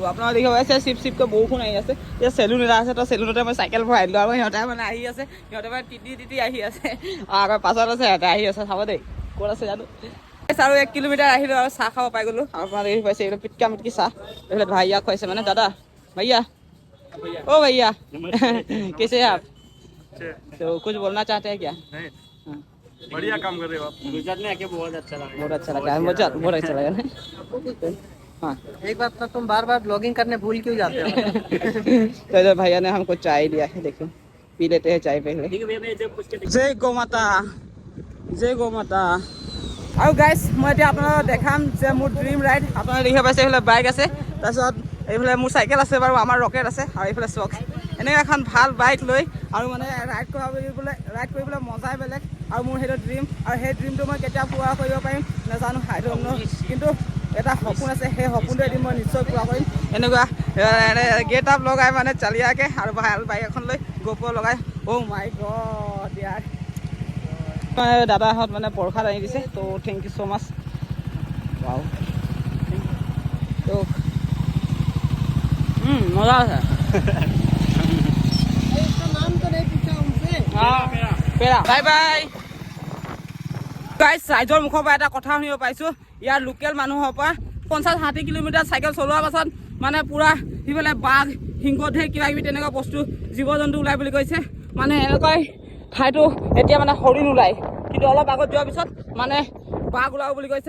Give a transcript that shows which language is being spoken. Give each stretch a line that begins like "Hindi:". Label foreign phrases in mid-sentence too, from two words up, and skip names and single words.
Assamese: আপোনালোকে দেখিব পাইছে চিপকৈ বৰষুণ আহি আছে। এতিয়া চেলুন এটা আছে, তো চেলুনতে মই চাইকেল ভৰাই দিলোঁ আৰু সিহঁতে মানে আহি আছে, সিহঁতে মানে তিতি আহি আছে। আকৌ পাছত আছে সিহঁতে আহি আছে, চাব দেই ক'ত আছে জানো। আৰু 1 কিলোমিটাৰ আহিলোঁ আৰু চাহ খাব পাই গ'লোঁ। আৰু আপোনালোকে দেখি পাইছে এইটো পিটকা মিটকি চাহ। এইফালে ভাইয়াক খুৱাইছে মানে, দাদা
Hindi: भैया ओ भैया कैसे हैं आप? तो कुछ बोलना चाहते हैं क्या? बढ़िया काम कर रहे हो आप। गुजरात में आके बहुत अच्छा लगा है मुझे, बहुत अच्छा लगा। हाँ, एक बात तो तुम बार बार ब्लॉगिंग करने भूल क्यों जाते हो? तो भैया ने हमको चाय दिया है, देखो पी लेते हैं चाय पहले। जय गौ माता, जय गौ माता।
Assamese: আৰু গাইজ মই এতিয়া আপোনালোকক দেখাম যে মোৰ
English: dream ride.
Assamese: আপোনালোকে দেখিব পাইছে এইফালে বাইক আছে, তাৰপিছত এইফালে মোৰ চাইকেল আছে বাৰু, আমাৰ ৰকেট আছে আৰু এইফালে চক। এনেকৈ এখন ভাল বাইক লৈ আৰু মানে ৰাইড কৰিবলৈ মজাই বেলেগ। আৰু মোৰ সেইটো ড্ৰিম, আৰু সেই ড্ৰিমটো মই কেতিয়া পূৰা কৰিব পাৰিম নাজানো,
English: I don't know.
Assamese: কিন্তু এটা সপোন আছে, সেই সপোনটো এদিন মই নিশ্চয় পূৰা কৰিম। এনেকুৱা
English: get up
Assamese: লগাই মানে চালিয়াকৈ আৰু ভাল বাইক এখন লৈ গোপ্ৰ লগাই।
English: oh my god
Assamese: ইয়াৰ দাদাহঁত মানে প্ৰসাদ আনি দিছে। তো
English: thank you so much.
Assamese: ৱাও, তো মজা আছে।
Hindi: नाम तो नहीं पूछा उनसे।
Assamese: পেৰা
English: bye bye.
Assamese: গাইজ ৰাইজৰ মুখৰ পৰা এটা কথা শুনিব পাইছোঁ, ইয়াৰ লোকেল মানুহৰ পৰা 50-60 কিলোমিটাৰ চাইকেল চলোৱাৰ পাছত মানে পূৰা সিফালে বাঘ, সিংহ, ঢেৰ কিবা কিবি তেনেকুৱা বস্তু জীৱ জন্তু ওলাই বুলি কৈছে। মানে এনেকুৱাই ঠাইটো এতিয়া মানে হৰিণ ওলায়, কিন্তু অলপ আগত যোৱাৰ পিছত মানে বাঘ ওলাব বুলি কৈছে।